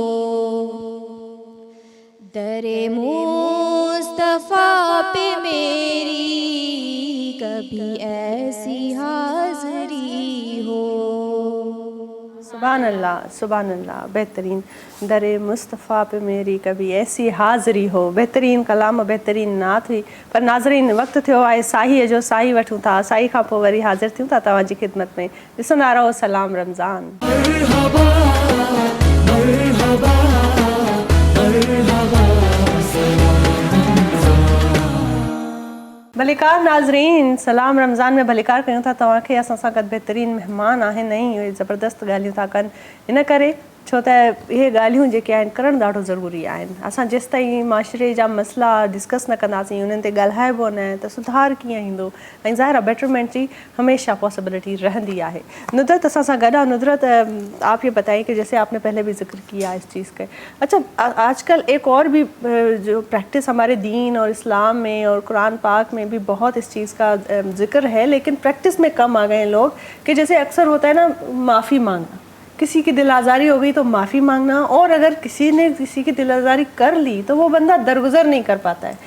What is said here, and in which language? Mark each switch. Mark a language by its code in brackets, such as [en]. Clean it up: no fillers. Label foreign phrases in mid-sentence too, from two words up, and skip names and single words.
[ur] درِ مصطفیٰ پہ میری کبھی ایسی حاضری ہو. [ar] سبحان الله، سبحان الله, बेहतरीन। [ur] درِ مصطفیٰ پہ میری کبھی ایسی حاضری ہو، بہترین کلام، بہترین نعت ہوئی. [sd] पर नाज़रीन, वक्त थियो आहे साहीअ जो, साही वठूं था, साही खां पोइ वरी हाज़िर थियूं था तव्हांजी ख़िदमत में। ॾिसंदा रहो सलाम रमज़ान। भलीकार नाज़रीन, सलाम रमज़ान में भलीकार कयूं था तव्हांखे। असां सां गॾु बहितरीन महिमान आहिनि ऐं इहे ज़बरदस्त ॻाल्हियूं था कनि। इन करे छो त इहे ॻाल्हियूं जेके आहिनि करणु ॾाढो ज़रूरी आहिनि। असां जेसि ताईं माशरे जा मसइला डिस्कस न कंदासीं, उन्हनि ते ॻाल्हाइबो न, त सुधार कीअं ईंदो। ऐं ज़ाहिर आहे बेटरमेंट जी हमेशा पॉसिबिलिटी रहंदी आहे। नुदरत असां सां गॾु आहे। नुदरत, [ur] آپ یہ بتائیے کہ جیسے آپ نے پہلے بھی ذکر کیا اس چیز کا، اچھا آج کل ایک اور بھی جو پریکٹس ہمارے دین اور اسلام میں اور قرآن پاک میں بھی بہت اس چیز کا ذکر ہے، لیکن پریکٹس میں کم آ گئے ہیں لوگ. کہ جیسے اکثر ہوتا ہے نا، معافی مانگنا، کسی کی دل آزاری ہو گئی تو معافی مانگنا، اور اگر کسی نے کسی کی دل آزاری کر لی تو وہ بندہ درگزر نہیں کر پاتا ہے.